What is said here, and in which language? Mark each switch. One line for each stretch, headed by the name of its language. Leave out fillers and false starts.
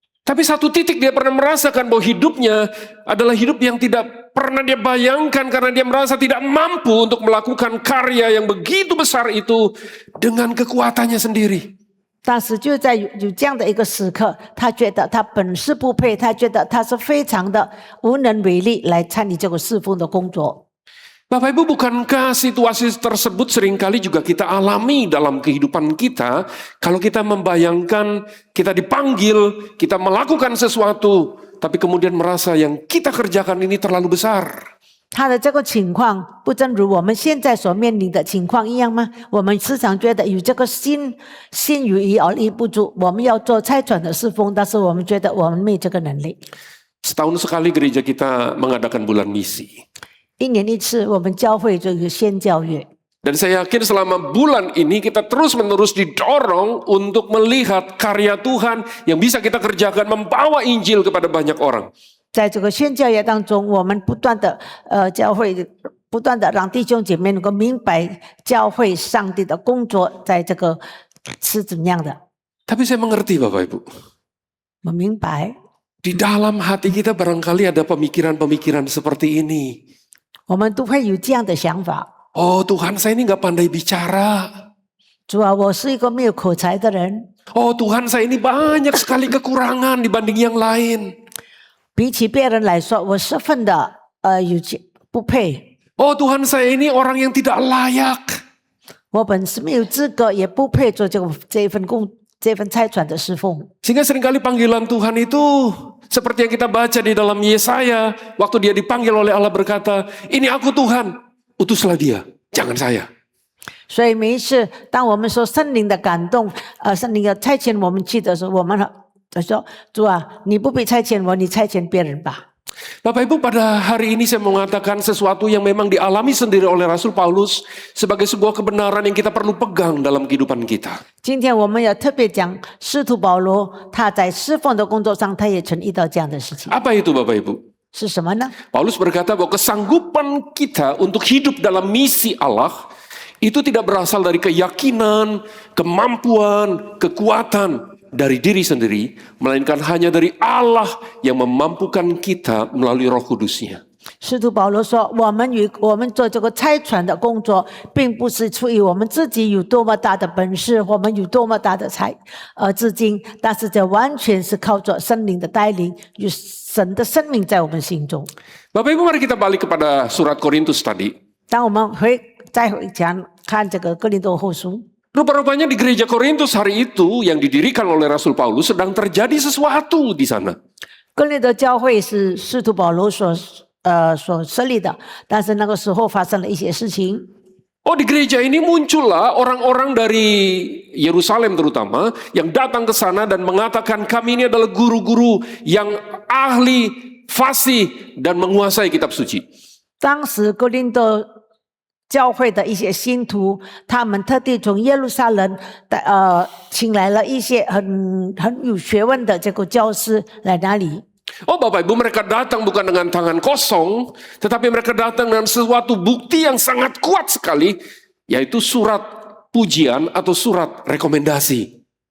Indonesian: Tapi satu titik dia pernah merasakan bahwa hidupnya adalah hidup yang tidak pernah dia bayangkan karena dia merasa tidak mampu untuk melakukan karya yang begitu besar itu dengan kekuatannya sendiri.
Chinese: 但是就在有这样的一个时刻，他觉得他本事不配，他觉得他是非常的无能为力来参与这个侍奉的工作。
Indonesian: Bapak Ibu, bukankah situasi tersebut seringkali juga kita alami dalam kehidupan kita kalau kita membayangkan kita dipanggil, kita melakukan sesuatu, tapi kemudian merasa yang kita kerjakan ini terlalu besar.
Chinese: 他的这个情况不正如我们现在所面临的情况一样吗？我们时常觉得有这个心有余而力不足，我们要做差传的侍奉，但是我们觉得我们没这个能力。
Indonesian: Setahun sekali gereja kita mengadakan bulan misi.
Chinese: 一年一次，我们教会这个宣教月。
Indonesian: Dan saya yakin selama bulan ini kita terus-menerus didorong untuk melihat karya Tuhan yang bisa kita kerjakan membawa Injil kepada banyak orang.
Chinese: 在这个宣教月当中，我们不断的教会不断的让弟兄姐妹能够明白教会上帝的工作，在这个是怎么样的。
Indonesian: Tapi saya mengerti Bapak Ibu.
Chinese: 我明白，
Indonesian: Di dalam hati kita barangkali ada pemikiran-pemikiran seperti ini.
Chinese: 我们都会有这样的想法。
Indonesian: Oh Tuhan, saya ini nggak pandai bicara.
Chinese: 主啊，我是一个没有口才的人。
Indonesian: Oh Tuhan, saya ini banyak sekali kekurangan dibanding yang lain.
Chinese: 比起别人来说，我十分的不配。
Indonesian: Oh Tuhan, saya ini orang yang tidak layak.
Chinese: 我本是没有资格，也不配做这份差传的侍奉。
Indonesian: Sehingga seringkali panggilan Tuhan itu seperti yang kita baca di dalam Yesaya, waktu dia dipanggil oleh Allah berkata, ini aku Tuhan, utuslah dia, jangan saya.
Chinese: 所以每一次当我们说圣灵的感动，圣灵要差遣我们去的时候，我们说主啊，你不必差遣我，你差遣别人吧。
Indonesian: Bapak Ibu, pada hari ini saya mau mengatakan sesuatu yang memang dialami sendiri oleh Rasul Paulus sebagai sebuah kebenaran yang kita perlu pegang dalam kehidupan kita.
Chinese: 今天我们要特别讲使徒保罗，他在侍奉的工作上，他也曾遇到这样的事情。
Indonesian: Apa itu Bapak Ibu?
Chinese: 是什么呢？
Indonesian: Paulus berkata bahwa kesanggupan kita untuk hidup dalam misi Allah itu tidak berasal dari keyakinan, kemampuan, kekuatan dari diri sendiri, melainkan hanya dari Allah yang memampukan kita melalui Roh Kudus-Nya.
Chinese: 使徒保罗说：“我们做这个差传的工作，并不是出于我们自己有多么大的本事，我们有多么大的资金，但是这完全是靠着圣灵的带领，有神的生命在我们心中。”
Indonesian: Bapak Ibu, mari kita balik kepada surat Korintus tadi.
Chinese: 当我们再回讲看这个哥林多后书，
Indonesian: Rupa-rupanya di gereja Korintus hari itu yang didirikan oleh Rasul Paulus sedang terjadi sesuatu di sana.
Chinese: 哥林多教会是使徒保罗所设立的，但是那个时候发生了一些事情。
Indonesian: Oh, di gereja ini muncullah orang-orang dari Yerusalem terutama yang datang ke sana dan mengatakan kami ini adalah guru-guru yang ahli, fasih dan menguasai kitab suci.
Chinese: 当时哥林多教会的一些信徒，他们特地从耶路撒冷请来了一些很有学问的这个教师来那里。
Indonesian: Oh, Bapak Ibu, mereka datang bukan dengan tangan kosong, tetapi mereka datang dengan sesuatu bukti yang sangat kuat sekali, yaitu surat pujian atau surat rekomendasi.